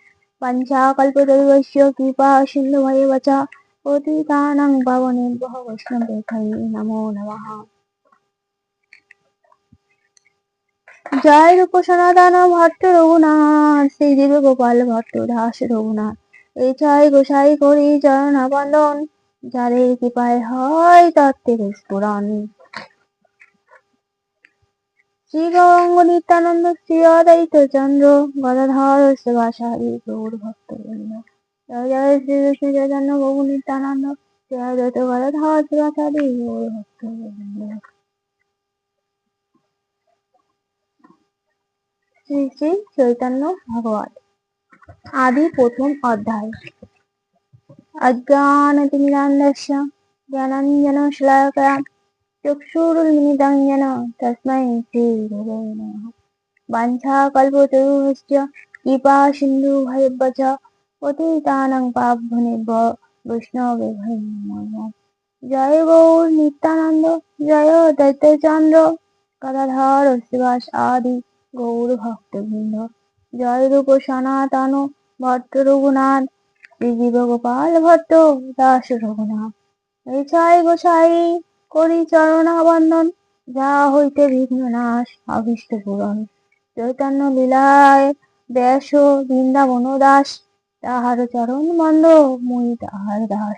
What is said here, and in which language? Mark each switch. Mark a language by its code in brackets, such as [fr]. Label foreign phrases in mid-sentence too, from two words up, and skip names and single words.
[sa] वंशाकल्पतरुभ्यश्च कृपा सिन्धुभ्येव च पतितानां पावनेभ्यो वैष्णवेभ्यो नमो नमः। [bn] জয় রূপ সনাতন ভট্ট রঘুনাথ শ্রী দেব গোপাল ভট্ট দাস রঘুনাথ এই জয় গোসাই করি চরণ বন্দন যাদের কৃপায় হয় তত্ত্বের স্ফুরণ। শ্রী গৌরাঙ্গ নিত্যানন্দ শ্রী অদ্বৈত চন্দ্র গদাধর শিবাসারি গৌর ভক্তবৃন্দ। জয় জয় শ্রীকৃষ্ণ চৈতন্য প্রভু নিত্যানন্দ শ্রী অদ্বৈত গদাধর শিবাসারি গৌর ভক্তবৃন্দ। শ্রী শ্রী চৈতন্য ভাগবত আদি প্রথম অধ্যায়। [sa] অজ্ঞানতিমিরান্ধস্য জ্ঞানাঞ্জনশলাকয়া চক্ষুरुन्मीलितं येन तस्मै श्रीगुरवे नमः। वाञ्छाकल्पतरुभ्यश्च कृपा सिन्धुभ्येव च पतितानां पावनेभ्यो वैष्णवेभ्यो नमो नमः। [bn] জয় গৌর নিত্যানন্দ জয় দৈত্যচন্দ্র গদাধর শিবাস আদি গৌর ভক্তবৃন্দ। জয় রূপ সনাতন ভট্ট রঘুনাথ শ্রী জীব গোপাল ভট্ট দাস রঘুনাথ এই জয় গোসাই করি চরণা বন্দন যা হইতে বিঘ্ন নাশ অভীষ্ট পূরণ। চৈতন্য লীলায় ব্যাস বৃন্দাবন দাস তাহার চরণ বন্দ মুই তাহার দাস।